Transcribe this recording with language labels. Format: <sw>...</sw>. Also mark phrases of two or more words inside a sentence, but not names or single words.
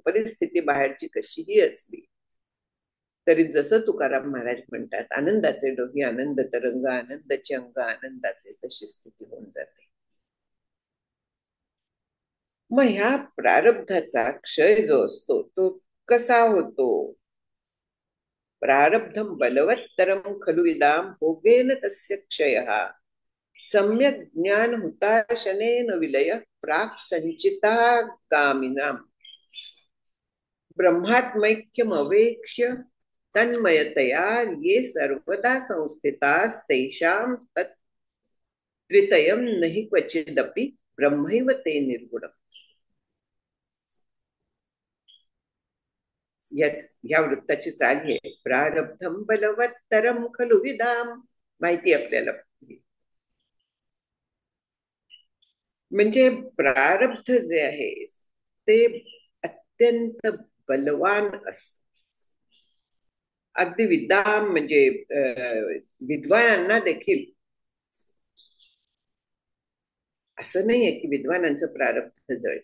<mr>परिस्थिती बाहेरची कशीही असली तरी जसं तुकाराम महाराज म्हणतात, आनंदाचे डोही आनंद तरंग, आनंदाचे अंग आनंदाचे, तशी स्थिती होऊन जाते. मग ह्या प्रारब्धाचा क्षय जो असतो तो कसा होतो?</mr> <sa>प्रारब्धम बलवत्तरम खलु इदाम भोगेन तस्य क्षयः सम्यक ज्ञान हुताशनेन विलय प्राक संचिता गामिनाम ब्रह्मात्मैक्यम अवेक्ष्य तन्मयतया ये सर्वदा संस्थितास तेषां तत् त्रितयम नहि क्वचिदपि ब्रह्मैव ते निर्गुणम्.</sa> <mr>या वृत्ताची चाल आहे,</mr> <sa>प्रारब्धम बलवत्तरम खलु विदाम,</sa> <mr>माहिती आपल्याला. म्हणजे प्रारब्ध जे आहे ते अत्यंत बलवान असत. अगदी विद्वान म्हणजे विद्वानांना देखील असं नाहीये की विद्वानांचं प्रारब्ध जळतं.</mr>